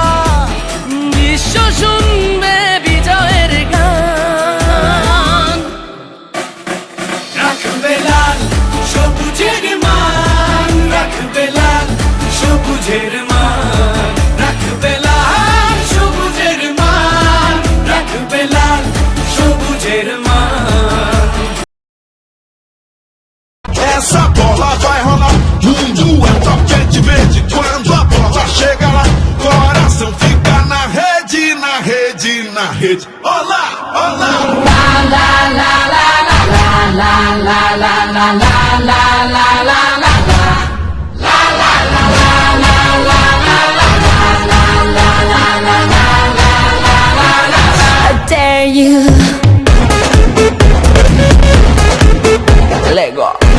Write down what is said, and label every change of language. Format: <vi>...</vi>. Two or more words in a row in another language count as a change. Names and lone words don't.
<bn>বিশ্ব শুনবে বিজয়ের গান, রাখবে লাল সবুজের মান, রাখবে লাল সবুজের মান, রাখবে লাল সবুজের মান, রাখবে লাল সবুজের মান।</bn> <pt>Essa bola vai rolar, mundo é toque verde. Quando a bola chega lá, coração fica na rede, na rede, na rede. Olá, olá.</pt> <en>I dare you. Let go.</en>